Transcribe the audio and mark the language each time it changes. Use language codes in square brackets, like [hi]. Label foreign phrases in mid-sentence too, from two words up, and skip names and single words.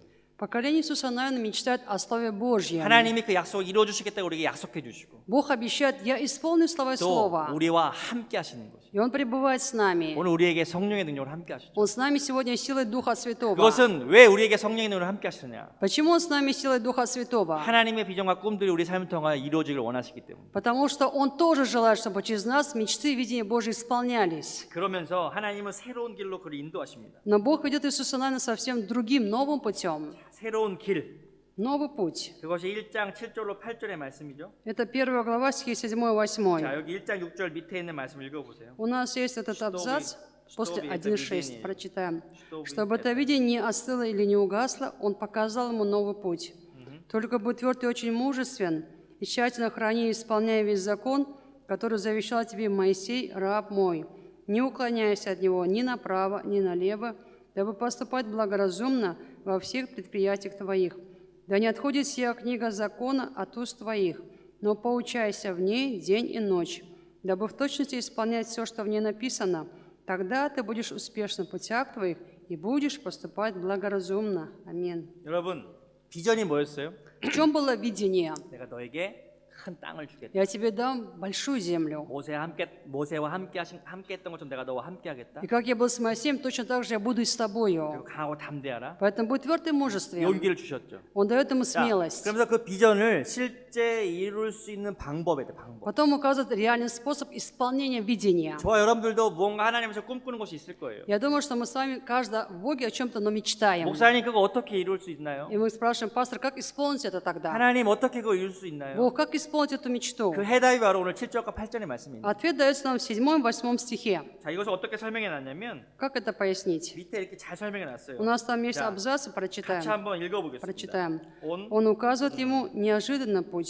[ru] Поколение Иисуса Навина мечтает о Слове Божьем. [ko] 하나님이 그 약속을 이루어 주시겠다고 우리에게 약속해 주시고 [ru] Бог обещает, я исполню слова [ko] 또 [ru] Слова. [ko] 우리와 함께 하시는 거죠. [ru] И Он пребывает с нами. [ko] 오늘 우리에게 성령의 능력으로 함께 하시죠. [ru] Он с нами сегодня силой Духа Святого. [ko] 그것은 왜 우리에게 성령의 능력으로 함께 하시느냐? [ru] Почему Он с нами силой Духа Святого? [ko] 하나님의 비전과 꿈들이 우리 삶을 통해 이루어지길 원하시기 때문에. [ru] Потому что Он тоже желает, чтобы через нас мечты и видения Божьи исполнялись. [ko] 그러면서 하나님은 새로운 길로 그를 인도하십니다. [ru] Но Бог ведет Иисуса Навина совсем другим, новым путем. [ko] 새로운 길. [ru] Новый путь. [ko] 그것이 1장 7절로 8절의 말씀이죠. [ru] Это 1 глава, стихи 7-8. [ko] 자, 여기 1장 6절 밑에 있는 말씀 읽어보세요. [ru] У нас есть этот абзац, после чтобы это 1.6, видение, прочитаем. чтобы Чтобы это видение не остыло или не угасло, Он показал ему новый путь. Только будь тверд и очень мужествен, и тщательно храни и исполняй весь закон, который завещал тебе Моисей, раб мой. Не уклоняйся от него ни направо, ни налево, дабы поступать благоразумно во всех предприятиях твоих. Да не отходит сия книга закона от уст твоих, но поучайся в ней день и ночь, дабы в точности исполнять все, что в ней написано. Тогда ты будешь успешен в путях твоих и будешь поступать благоразумно. Аминь. [ko] 여러분, 비전이 뭐였어요? [ru] В чем было видение? [ko] 내가 너에게 큰 땅을 주겠다. [ru] Я тебе дам большую землю. [ko] 모세와 함께 했던 것처럼 내가 너와 함께 하겠다. [ru] И как я был с Моисеем, точно так же я буду и с [ko] 그리고 [ru] тобою. [ko] 강하고 담대하라. [ru] Поэтому будь тверд и мужествен. [ko] 용기를 주셨죠. [ru] Он дает ему [ko] 자, [ru] смелость. [ko] 그러면서 그 비전을 실제 이룰 수 있는 방법에 대해 방법. [ru] Потом указывает реальный способ исполнения видения. [ko] 저와 여러분들도 뭔가 하나님에서 꿈꾸는 것이 있을 거예요. [ru] Я думаю, что мы с вами, каждый в Боге о чем-то, но мечтаем. [ko] 목사님 그거 어떻게 이룰 수 있나요? [ru] И мы спрашиваем, пастор, как исполнить это тогда? [ko] 하나님 어떻게 그거 이룰 수 있나요? [ru] Бог, как исполнить эту мечту? [ko] 그 해답이 바로 오늘 7절과 8절의 말씀입니다. [ru] Ответ дается нам в 7-8 стихе. [ko] 자, 이것을 어떻게 설명해 놨냐면 [ru] Как это пояснить? [ko] 밑에 이렇게 잘 설명해 놨어요. [ru] У нас там есть [ko] 자, [ru] абзацы, [ko] 같이 [ru] прочитаем. [ko] 한번 읽어보겠습니다. [ru] Прочитаем. [ko] 온 [ru] Он указывает ему неожиданный путь.